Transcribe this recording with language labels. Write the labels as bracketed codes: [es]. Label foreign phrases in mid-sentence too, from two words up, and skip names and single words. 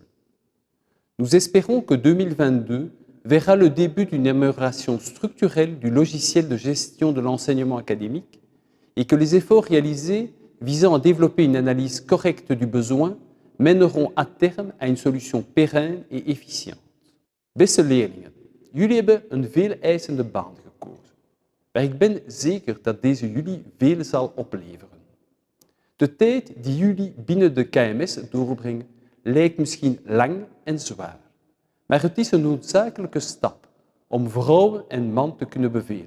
[fr] Nous espérons que 2022 verra le début d'une amélioration structurelle du logiciel de gestion de l'enseignement académique et que les efforts réalisés visant à développer une analyse correcte du besoin mèneront à terme à une solution pérenne et efficiente. [nl] Beste leerlingen, jullie hebben een veel eisende baan gekozen. Maar ik ben zeker dat deze jullie veel zal opleveren. De tijd die jullie binnen de KMS doorbrengen lijkt misschien lang en zwaar. Maar het is een noodzakelijke stap om vrouwen en man te kunnen bevelen.